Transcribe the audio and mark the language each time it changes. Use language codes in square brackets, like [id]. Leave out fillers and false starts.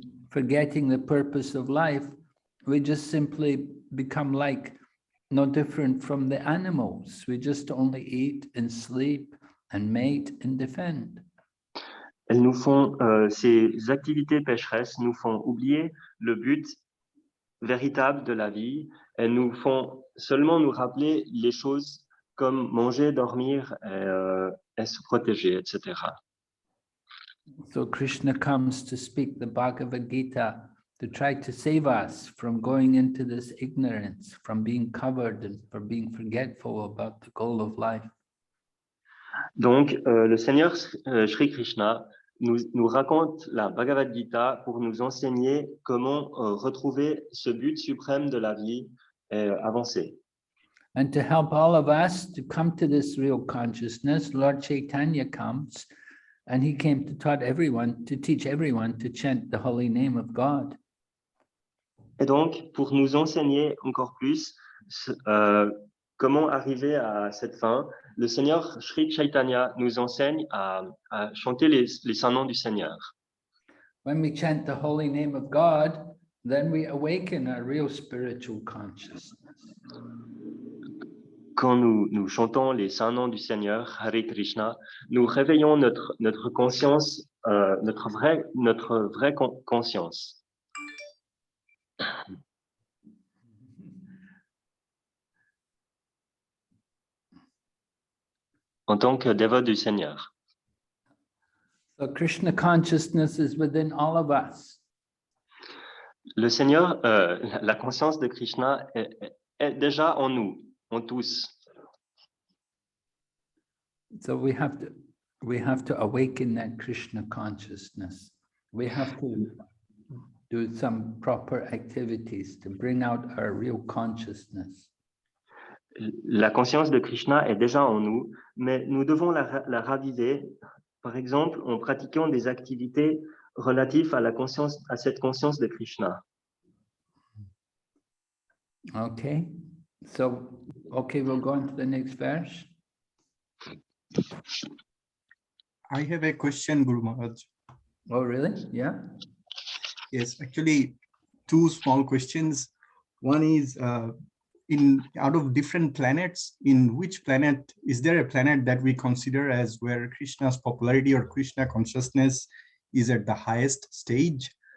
[en] Forgetting the purpose of life, we just simply become like no different from the animals. We just only eat and sleep and mate and defend. [fr] Elles nous font, ces activités pécheresses nous font oublier le but véritable de la vie. Elles nous font seulement nous rappeler les choses comme manger, dormir et se protéger, etc. [en] So Krishna comes to speak the Bhagavad Gita to try to save us from going into this ignorance, from being covered and from being forgetful about the goal of life. [fr] Donc, le Seigneur Shri Krishna nous raconte la Bhagavad Gita pour nous enseigner comment retrouver ce but suprême de la vie et avancer. [en] And to help all of us to come to this real consciousness, Lord Chaitanya comes, and he came to teach everyone to chant the holy name of God. [fr] Et donc, pour nous enseigner encore plus comment arriver à cette fin, le Seigneur Shri Chaitanya nous enseigne à chanter les saints noms du Seigneur. [en] When we chant the holy name of God, then we awaken our real spiritual consciousness. [fr] Quand nous chantons les saints noms du Seigneur, Hare Krishna, nous réveillons notre conscience, notre vraie conscience. En tant que dévot du Seigneur. [en] So Krishna consciousness is within all of us. [fr] Le Seigneur, la conscience de Krishna est déjà en nous, en tous. [en] So we have to awaken that Krishna consciousness. We have to do some proper activities to bring out our real consciousness. [fr] La conscience de Krishna est déjà en nous, mais nous devons la raviver, par exemple, en pratiquant des activités relatives à cette conscience de Krishna. [en] Okay, we'll go on to the next verse. I have a question, Guru Maharaj. Oh, really? Yeah. Yes, actually, two small questions. One is, out of different planets, in which planet, is there a planet that we consider as where Krishna's popularity or Krishna consciousness is at the highest stage?